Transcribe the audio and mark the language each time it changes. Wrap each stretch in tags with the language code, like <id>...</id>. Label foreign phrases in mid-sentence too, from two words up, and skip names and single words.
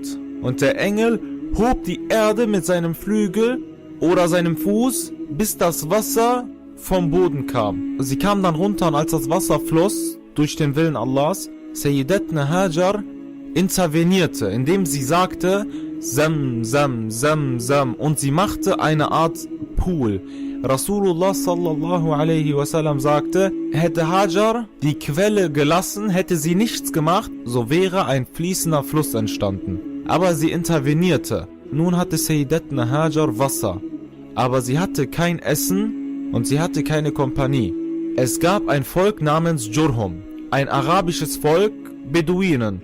<de>Und der Engel hob die Erde mit seinem Flügel oder seinem Fuß, bis das Wasser vom Boden kam. Sie kam dann runter und als das Wasser floss, durch den Willen Allahs, Sayyidatna Hajar intervenierte, indem sie sagte: Sam, Sam, Sam, Sam, und sie machte eine Art Pool.</de> <ar>رسول الله صلى الله عليه وسلم</ar> <de>sagte, hätte Hajar die Quelle gelassen, hätte sie nichts gemacht, so wäre ein fließender Fluss entstanden. Aber sie intervenierte. Nun hatte Sayyidatna Hajar Wasser, aber sie hatte kein Essen und sie hatte keine Kompanie. Es gab ein Volk namens Jurhum, ein arabisches Volk, Beduinen.</de>